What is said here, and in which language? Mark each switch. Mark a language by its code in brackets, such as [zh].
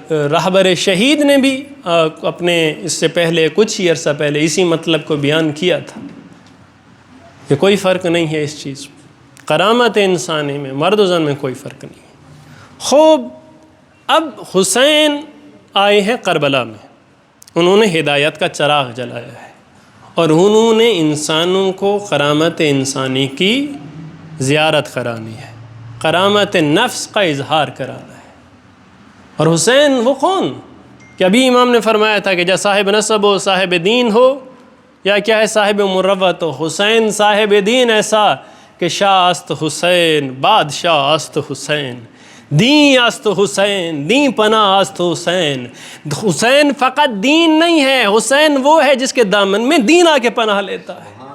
[ur] رہبر شہید نے بھی اپنے اس سے پہلے کچھ ہی عرصہ پہلے اسی مطلب کو بیان کیا تھا کہ کوئی فرق نہیں ہے اس چیز میں، کرامت انسانی میں مرد و زن میں کوئی فرق نہیں ہے۔ خوب، اب حسین آئے ہیں کربلا میں، انہوں نے ہدایت کا چراغ جلایا ہے، اور انہوں نے انسانوں کو کرامت انسانی کی زیارت کرانی ہے، کرامت نفس کا اظہار کرانا ہے۔ اور حسین وہ کون کہ ابھی امام نے فرمایا تھا کہ جا صاحب نسب ہو، صاحب دین ہو، یا کیا ہے صاحب مروت ہو، حسین صاحب دین ایسا کہ [fa] شاہ است حسین، بادشاہ است حسین، دین است حسین، دین پناہ است حسین. [ur] حسین فقط دین نہیں ہے، حسین وہ ہے جس کے دامن میں دین آ کے پناہ لیتا ہے.